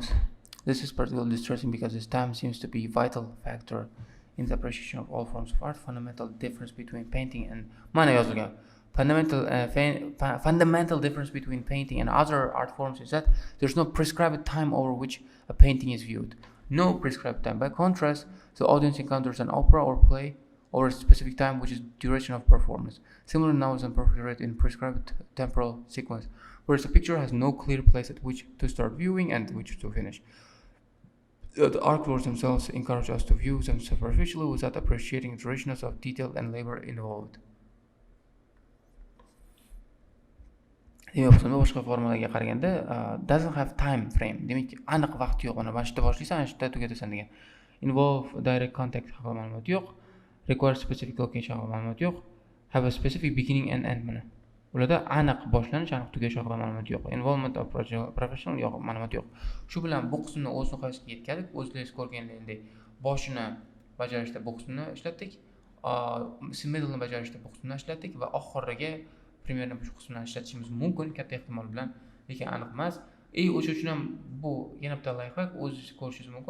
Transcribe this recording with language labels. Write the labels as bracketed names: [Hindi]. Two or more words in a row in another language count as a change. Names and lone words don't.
[English] This is particularly distressing because this time seems to be a vital factor in the appreciation of all forms of art. Fundamental difference between painting and [Uzbek] mana yozilgan. [English] Fundamental difference between painting and other art forms is that there's no prescribed time over which a painting is viewed. No prescribed time. By contrast, the audience encounters an opera or play over a specific time, which is duration of performance. Similar now is perfect in prescribed temporal sequence, whereas a picture has no clear place at which to start viewing and which to finish. The artworks themselves encourage us to view them superficially without appreciating the richness of detail and labor involved. [Uzbek] Demak, boshqa formalarga qaraganda [English] doesn't have time frame. [Uzbek] Demak, aniq vaqt yo'q. Mana bashda boshlaysan, ana shunda tugatasan degan. [English] Involve direct contact [Uzbek] haqida ma'lumot yo'q. [English] Require specific location [Uzbek] haqida ma'lumot yo'q. [English] Have a specific beginning and end mana. [Uzbek] Ularda aniq boshlanish, aniq tugash haqida ma'lumot yo'q. [English] Involvement of professional [Uzbek] yo'q, ma'lumot yo'q. Shu bilan bu qismni o'z nihoyasiga yetkazib, o'zlaringiz ko'rganlaringdek boshini bajarishda bu qismni ishlatdik, middle'ni bajarishda bu qismni ishlatdik va oxiriga примерно shu qismni ishlatishimiz mumkin katta ehtimol bilan, lekin aniq emas. O'sha uchun ham bu yana bitta lifehack o'zingiz ko'rishingiz mumkin.